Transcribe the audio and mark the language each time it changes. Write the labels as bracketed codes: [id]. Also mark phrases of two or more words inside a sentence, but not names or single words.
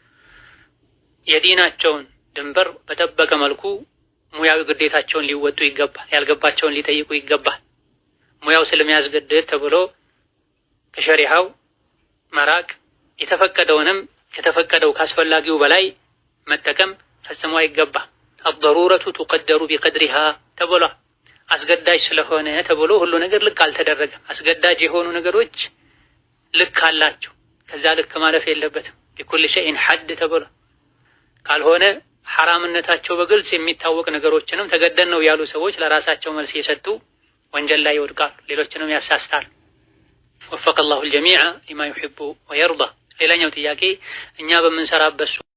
[am] የዲናቸውን ድንበር በጠበቀ መልኩ ሙያዊ ግዴታቸውን ሊወጡ ይገባል። ያልገባቸውን ሊጠይቁ ይገባል። ሙያው ስለሚያስገድድ ተብሎ ከሸሪዓው መራቅ፣ የተፈቀደውንም ከተፈቀደው ካስፈላጊው በላይ መጠቀም ፈጽሞ አይገባም። [ar] الضرورة تقدر بقدرها [am] ተብሏል። አስገዳጅ ስለሆነ ተብሎ ሁሉ ነገር ልክ አልተደረገም። አስገዳጅ የሆኑ ነገሮች ልክ አላቸው። ከዛ ልክ ማለፍ የለበትም። [ar] لكل شيء حد [am] ተብሏል። ካልሆነ ሐራምነታቸው በግልጽ የሚታወቅ ነገሮችንም ተገደን ነው ያሉ ሰዎች ለራሳቸው መልስ የሰጡ ወንጀል ላይ ይወድቃሉ፣ ሌሎችንም ያሳስታሉ። [ar] وفق الله الجميع لما يحب ويرضى። [am] ሌላኛው ጥያቄ እኛ በምንሰራበት